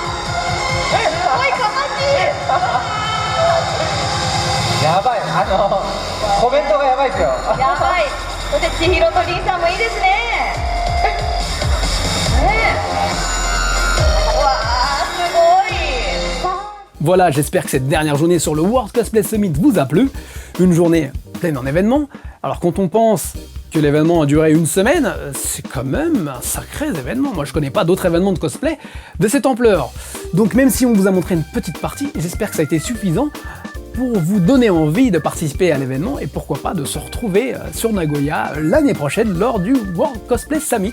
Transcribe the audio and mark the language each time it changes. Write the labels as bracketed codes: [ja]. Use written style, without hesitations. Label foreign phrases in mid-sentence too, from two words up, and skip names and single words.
[ja] すごいかまじい。やばいコメントがやばいですよ。やばい。そして千尋とりんさんもいいですね。ねえ。わあ、すごい。 [fr] Voilà, j'espère que cette dernière journée sur le World Cosplay Summit vous a plu. Une journée pleine en événements. Alors quand on pense que l'événement a duré une semaine, c'est quand même un sacré événement. Moi je connais pas d'autres événements de cosplay de cette ampleur. Donc même si on vous a montré une petite partie, j'espère que ça a été suffisant pour vous donner envie de participer à l'événement et pourquoi pas de se retrouver sur Nagoya l'année prochaine lors du World Cosplay Summit.